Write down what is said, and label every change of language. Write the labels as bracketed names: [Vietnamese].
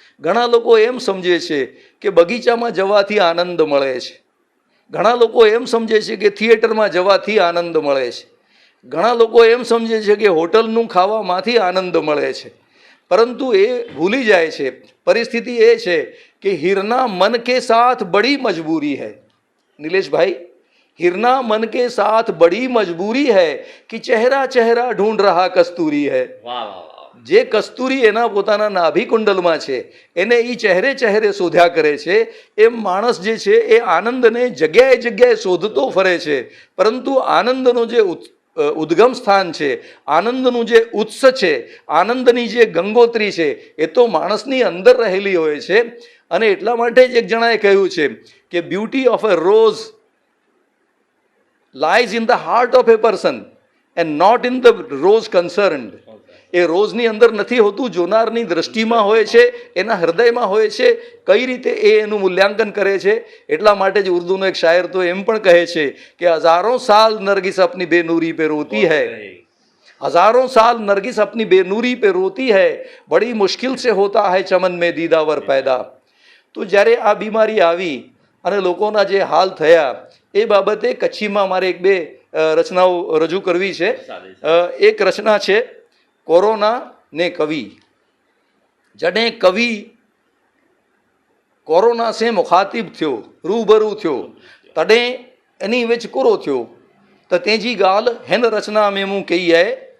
[Gujarati] ઘણા લોકો એમ સમજે છે કે બગીચામાં જવાથી આનંદ મળે છે, ઘણા લોકો એમ સમજે છે કે થિયેટરમાં જવાથી આનંદ મળે છે, ઘણા લોકો એમ સમજે છે કે હોટલનું ખાવામાંથી આનંદ મળે છે. પરંતુ એ ભૂલી જાય છે, પરિસ્થિતિ એ છે કે [Hindi] હિરના મન કે સાથ બડી મજબૂરી હૈ. નિલેશભાઈ, हिरना मन के साथ बड़ी मजबूरी है कि चेहरा चेहरा ढूंढ रहा कस्तूरी है. [Gujarati] જે કસ્તુરી એના પોતાના નાભી કુંડલમાં છે એને એ ચહેરે ચહેરે શોધ્યા કરે છે. એમ માણસ જે છે એ આનંદને જગ્યાએ જગ્યાએ શોધતો ફરે છે, પરંતુ આનંદનો જે ઉદ્ગમ સ્થાન છે, આનંદનું જે ઉત્સ છે, આનંદની જે ગંગોત્રી છે એ તો માણસની અંદર રહેલી હોય છે. અને એટલા માટે જ એક જણાએ કહ્યું છે કે [English] Beauty of a rose lies in the heart of a person and not in the rose concerned. [Gujarati] એ રોઝની અંદર નથી હોતું, જોનારની દ્રષ્ટિમાં હોય છે, એના હૃદયમાં હોય છે. કઈ રીતે એ એનું મૂલ્યાંકન કરે છે? એટલા માટે જ ઉર્દૂનો એક શાયર તો એમ પણ કહે છે કે [Hindi] હજારોं साल नरगिस अपनी बेनूरी पे रोती है, हजारों साल नरगिस अपनी बेनूरी पे रोती है, बड़ी मुश्किल से होता है चमन में दीदावर पैदा. [Gujarati] તો જ્યારે આ બીમારી આવી અને લોકોના જે હાલ થયા એ બાબતે કચ્છીમાં મારે એક બે રચનાઓ રજૂ કરવી છે. એક રચના છે કોરોના ને કવિ. [Kachhi] જડે કવિ કોરોના સે મુખાતિબ થયો, રૂબરૂ થયો, તડે એની વિચ કોરો થયો તો તેજી ગાલ હેન રચના में मूं कही है.